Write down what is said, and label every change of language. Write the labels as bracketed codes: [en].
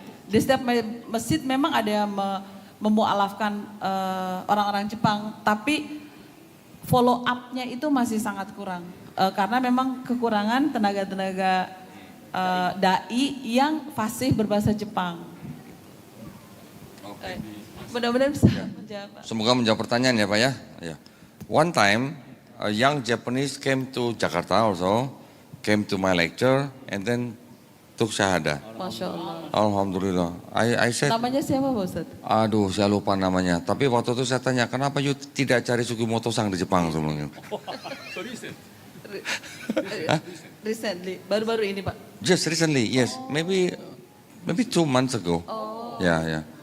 [id] Di setiap masjid memang ada yang memu'alafkan orang-orang Jepang, tapi follow up-nya itu masih sangat kurang. Karena memang kekurangan tenaga-tenaga dai yang fasih berbahasa Jepang. [en] Okay. [id] Mudah-mudahan bisa menjawab. Semoga menjawab pertanyaan ya Pak ya. [en] One time a young Japanese came to Jakarta also, came to my lecture, and then took syahada. [id] Masya Allah. [en] Alhamdulillah. I said, [id] Namanya siapa Pak Ustadz? aduh saya lupa namanya. Tapi waktu itu saya tanya, kenapa you tidak cari Sugimoto-san di Jepang? [en] Recently, [id] baru-baru ini Pak. [en] Just recently, yes. Maybe 2 months ago. Ya.